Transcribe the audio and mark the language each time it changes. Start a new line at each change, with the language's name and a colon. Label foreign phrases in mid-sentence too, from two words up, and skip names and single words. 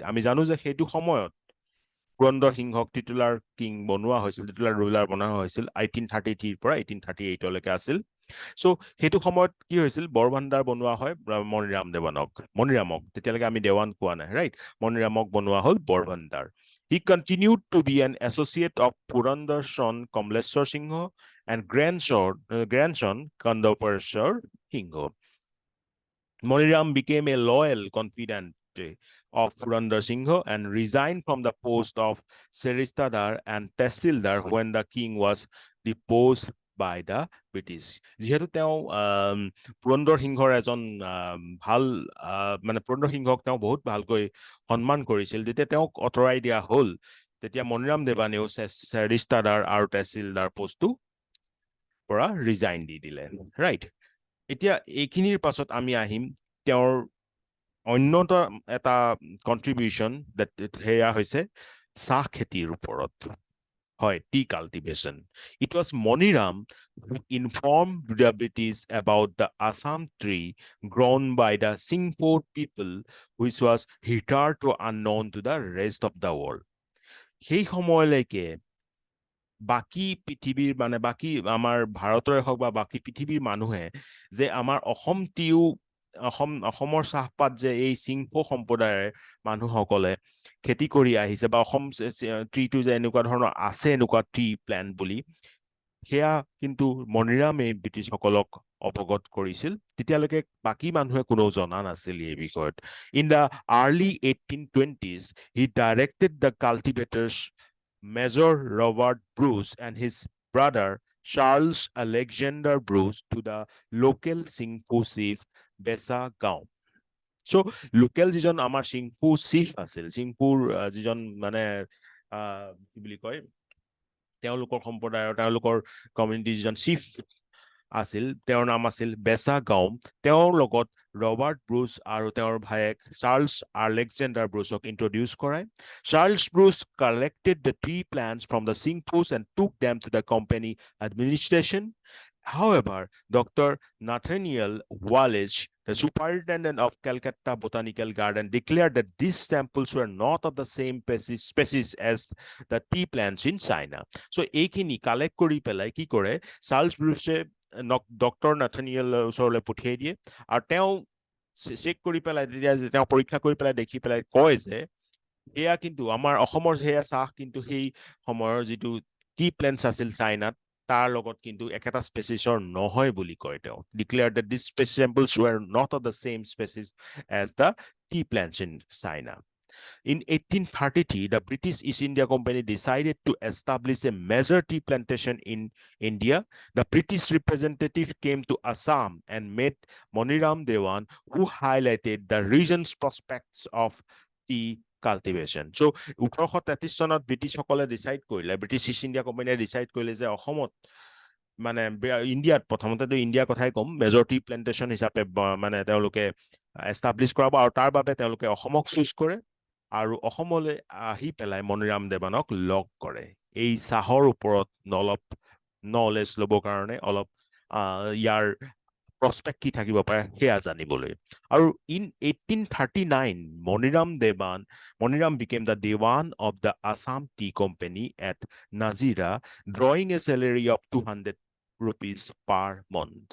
Assamese: আমি জানো যে সেইটো সময়ত পুৰন্দৰ সিংহক
English: titular king
Assamese: বনোৱা হৈছিল
English: titular ruler
Assamese: বনোৱা হৈছিল 1833 পৰা 1838 লৈকে আছিল সো হেতু সময়ত কি হৈছিল বৰভাণ্ডাৰ বনোৱা হয় মনিৰামক তেতিয়ালৈকে আমি দেৱান কোৱা নাই ৰাইট মনিৰামক বনোৱা হ'ল বৰভাণ্ডাৰ
English: He continued to be an associate of Purandar son Kamleshwar Singha and grandson Kandapurshar Singha. Maniram became a loyal confidant of Purandar Singha and resigned from the post of Seristadar and Tehsildar when the king was deposed by the British.
Assamese: যিহেতু তেওঁ পুৰন্দৰ সিংহৰ এজন ভাল মানে পুৰন্দৰ সিংহক তেওঁ বহুত ভালকৈ সন্মান কৰিছিল যেতিয়া তেওঁক অতৰাই দিয়া হ'ল তেতিয়া মনিৰাম দেৱানেও সেৰিষ্টাদাৰ আৰু তহচিলদাৰ পোষ্টটো পৰা ৰিজাইন দি দিলে ৰাইট এতিয়া এইখিনিৰ পাছত আমি আহিম তেওঁৰ অন্যতম এটা কন্ট্ৰিবিউশন সেয়া হৈছে চাহ খেতিৰ ওপৰত হয়
English: tea cultivation it was Maniram who informed the British about the Assam tree grown by the Singpho people which was hitherto unknown to the rest of the world
Assamese: সেই সময়লৈকে বাকি পৃথিৱীৰ মানে বাকি আমাৰ ভাৰতৰে হওক বা বাকি পৃথিৱীৰ মানুহে যে আমাৰ অসম টিউ অসমৰ চাহপাত যে এই সিংফো সম্প্ৰদায়ৰ মানুহসকলে খেতি কৰি আহিছে বা অসম ট্ৰিটো যে এনেকুৱা ধৰণৰ আছে এনেকুৱা
English: tree plant
Assamese: বুলি সেয়া কিন্তু মনিৰামে ব্ৰিটিছসকলক অৱগত কৰিছিল তেতিয়ালৈকে বাকি মানুহে কোনো জনা নাছিল এই বিষয়ত
English: In the early 1820s he directed the cultivators Major Robert Bruce and his brother Charles Alexander Bruce to the local Singpho chief Besa Gaon. So local
Assamese: যিজন আমাৰ Singpho chief আছিল Singphoৰ যিজন মানে কি বুলি কয় তেওঁলোকৰ সম্প্ৰদায়ৰ তেওঁলোকৰ কমিউনিটি যিজন চিফ আছিল তেওঁৰ নাম আছিল বেসা গাঁও তেওঁৰ লগত ৰবাৰ্ট ব্ৰুচ আৰু তেওঁৰ ভায়েক চাৰ্লছ আলেকজেণ্ডাৰ ব্ৰুচক ইন্ট্ৰোডিউস কৰায় চাৰ্লছ ব্ৰুচ
English: collected the tree plants from the Singphos and took them to the company administration However, Dr. Nathaniel Wallis, the superintendent of Calcutta Botanical Garden, declared that these samples were not of the same species as the tea plants in China. So,
Assamese: এইখিনি কালেক্ট কৰি পেলাই কি কৰে চাৰ্লছ ব্ৰুচে ডক্টৰ নাথানিয়েল ওচৰলৈ পঠিয়াই দিয়ে আৰু তেওঁ চেক কৰি পেলাই তেওঁ পৰীক্ষা কৰি পেলাই দেখি পেলাই কয় যে এয়া কিন্তু আমাৰ অসমৰ হেয়া চাহ কিন্তু সেই সময়ৰ যিটো
English: tea plants
Assamese: আছিল চাইনাত তাৰ লগত কিন্তু একেটা স্পেচিছৰ নহয় বুলি কয় তেওঁ
English: declared that these samples were not of the same species as the tea plants in China. In 1833, the British East India Company decided to establish a major tea plantation in India. The British representative came to Assam and met Maniram Dewan, who highlighted the region's prospects of tea cultivation.
Assamese: So, 1833 চনত ব্ৰিটিছসকলে ডিসাইড কৰিলে ব্ৰিটিছ ইষ্ট ইণ্ডিয়া কোম্পানীয়ে ডিসাইড কৰিলে যে অসমত মানে ইণ্ডিয়াত প্ৰথমতেতো ইণ্ডিয়াৰ কথাই কম
English: majority plantation
Assamese: হিচাপে মানে তেওঁলোকে এষ্টাব্লিছ কৰাব আৰু তাৰ বাবে তেওঁলোকে অসমক চুজ কৰে আৰু অসমলৈ আহি পেলাই মনিৰাম দেৱানক লগ কৰে এই চাহৰ ওপৰত নলেজ ল'বৰ কাৰণে অলপ ইয়াৰ প্ৰস্পেক্ট কি থাকিব পাৰে সেয়া জানিবলৈ আৰু ইন 1839
English: Maniram became the Dewan of the Assam Tea Company at Nazira, drawing a salary of 200 rupees per month.